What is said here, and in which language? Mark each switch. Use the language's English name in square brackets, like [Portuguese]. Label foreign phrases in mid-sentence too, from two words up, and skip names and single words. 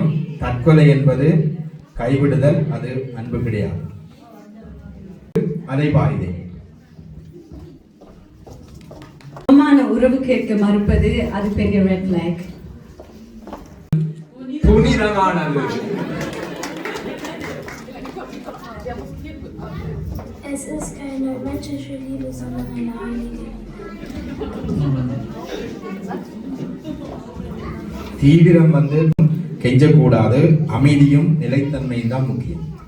[Tamil] தற்கொலை என்பது கைவிடுதல், அது அன்பு கிடையாது. அதை பாய்தே உறவு கேட்க மறுப்பது அது பெரிய [English] red flag. [Tamil] புனிதமானது. [German] Es ist keine menschliche Liebe, sondern eine heilige. [Tamil] தீவிரம் வந்து கெஞ்சக்கூடாது, அமைதியும் நிலைத்தன்மையும் தான் முக்கியம்.